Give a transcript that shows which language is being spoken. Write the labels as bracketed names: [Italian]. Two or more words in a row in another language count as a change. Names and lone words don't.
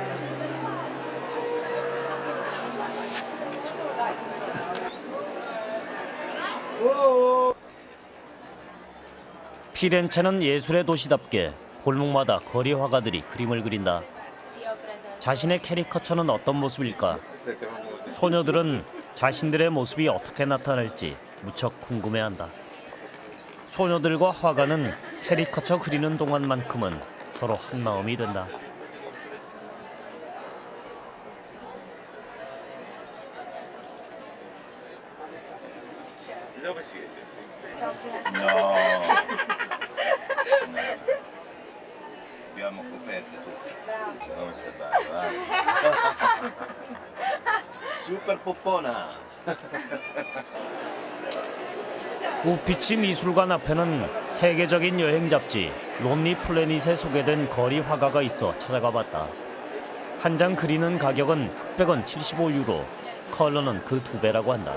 [Korean] 피렌체는 예술의 도시답게 골목마다 거리 화가들이 그림을 그린다. 자신의 캐리커처는 어떤 모습일까? 소녀들은 자신들의 모습이 어떻게 나타날지 무척 궁금해한다. 소녀들과 화가는 캐리커처 그리는 동안만큼은 서로 한 마음이 된다. [Italian] Abbiamo coperto tutto. Come sei bello, eh? Super poppona. [Korean] 우피치 미술관 앞에는 세계적인 여행 잡지 론리 플래닛에 소개된 거리 화가가 있어 찾아가 봤다. 한 장 그리는 가격은 흑백은 75유로, 컬러는 그 2배라고 한다.